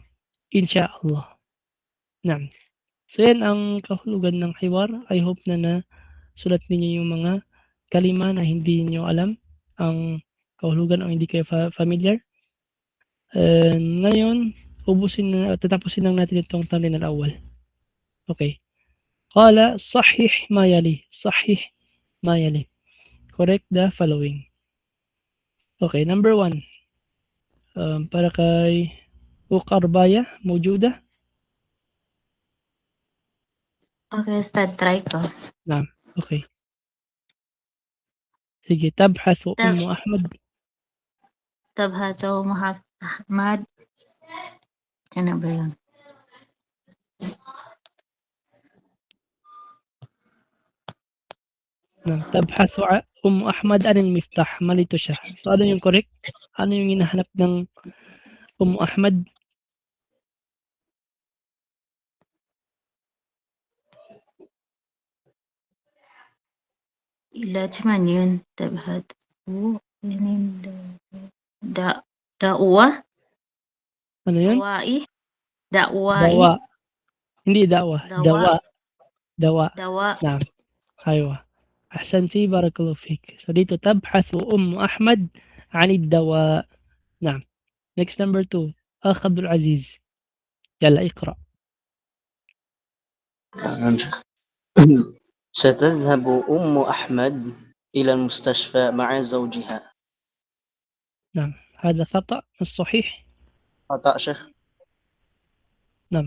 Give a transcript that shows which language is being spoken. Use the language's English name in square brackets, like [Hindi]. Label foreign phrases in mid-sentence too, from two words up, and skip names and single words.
[Arabic] إن شاء الله. نعم. [Filipino] So yan ang kahulugan ng hiwar. [English] I hope [Filipino] na sulat ninyo yung mga kalima na hindi niyo alam ang kahulugan o hindi kayo familiar. Ngayon, tatapusin lang natin itong [Arabic] التمرين الأول. Okay. قال صحح ما يلي. صحح ما يلي. [English] Correct the following. Okay, number 1. [Filipino] Para kay Ukarbaya, موجودة? Okay, Ustad, try ko. نعم, okay. Sige, [Arabic] تبحث أم أحمد. تبحث أحمد. [Filipino] Ano ba yun? [Arabic] تبحث أم أحمد عن المفتاح. [Filipino] Malito siya. So, ano yung correct? Ano yung hinahanap ng Ummu Ahmad? Ila cuman yun. Tabhathu. [Arabic] Da'wa? [Filipino] Ano yun? [Arabic] Da'wai. [Filipino] Dawa. Hindi dawa. Dawa. [Arabic] Dawa. Naam. Aywa. أحسنتِ، بارك الله فيك. [Filipino] So dito, [Arabic] تبحث أم أحمد عن الدواء. نعم. [English] Next, number 2. Akh Abdul Aziz. [Arabic] يلا، اقرأ. ستذهب أم أحمد إلى المستشفى مع زوجها. نعم. هذا خطأ. الصحيح خطأ شيخ. نعم.